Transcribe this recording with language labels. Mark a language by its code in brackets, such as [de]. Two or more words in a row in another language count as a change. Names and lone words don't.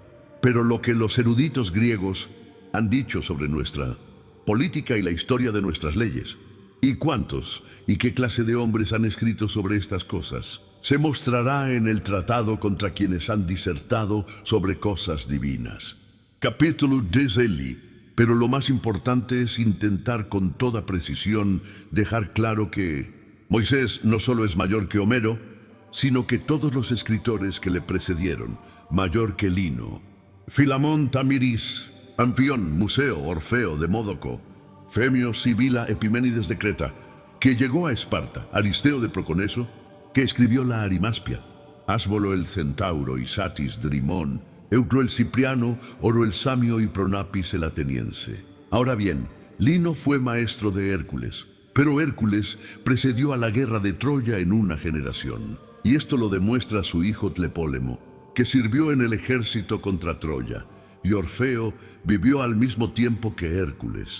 [es] Pero lo que los eruditos griegos han dicho sobre nuestra política y la historia de nuestras leyes, y cuántos y qué clase de hombres han escrito sobre estas cosas, se mostrará en el tratado contra quienes han disertado sobre cosas divinas. Capítulo 10. Pero lo más importante es intentar con toda precisión dejar claro que Moisés no solo es mayor que Homero, sino que todos los escritores que le precedieron, mayor que Lino, Filamón, Tamiris, Anfión, Museo, Orfeo, Demódoco, Femio, Sibila, Epiménides de Creta, que llegó a Esparta, Aristeo de Proconeso, que escribió la Arimaspia, Ásbolo el Centauro, Isatis, Drimón, Euclo el Cipriano, Oro el Samio y Pronapis el Ateniense. Ahora bien, Lino fue maestro de Hércules, pero Hércules precedió a la guerra de Troya en una generación, y esto lo demuestra su hijo Tlepólemo, que sirvió en el ejército contra Troya, y Orfeo vivió al mismo tiempo que Hércules.